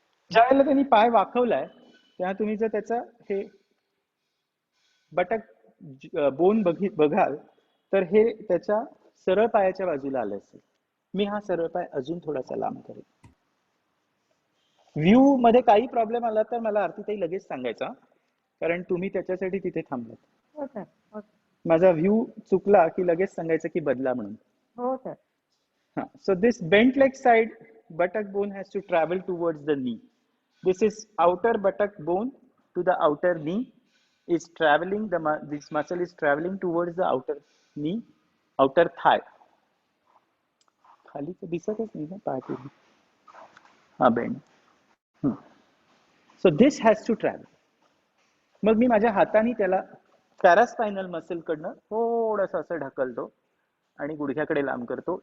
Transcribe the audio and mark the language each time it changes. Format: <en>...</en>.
<mr>ज्या वेळेला त्यांनी पाय वाकवलाय तेव्हा तुम्ही जर त्याचा हे बटक बोन बघाल तर हे त्याच्या सरळ पायाच्या बाजूला आलं असेल. मी हा सरळ पाय अजून थोडासा लांब करेन. व्ह्यू मध्ये काही प्रॉब्लेम आला तर मला आरतीताई लगेच सांगायचा, कारण तुम्ही त्याच्यासाठी तिथे थांबलात. माझा व्ह्यू चुकला की लगेच सांगायचं की बदला म्हणून. हो sir.</mr> <en>So this bent leg side buttock bone has to travel towards the knee. This is outer buttock bone to the outer knee is traveling, this muscle is traveling towards the outer knee, outer thigh.</en> <mr>खाली तर दिसतच नाही ना पाय पूर्ण. हा bend.</mr> <en>So this has to travel.</en> <mr>मग मी माझ्या हाताने त्याला पॅरास्पायनल मसल कडनं थोडंसं असं ढकलतो आणि गुडघ्याकडे लांब करतो.</mr>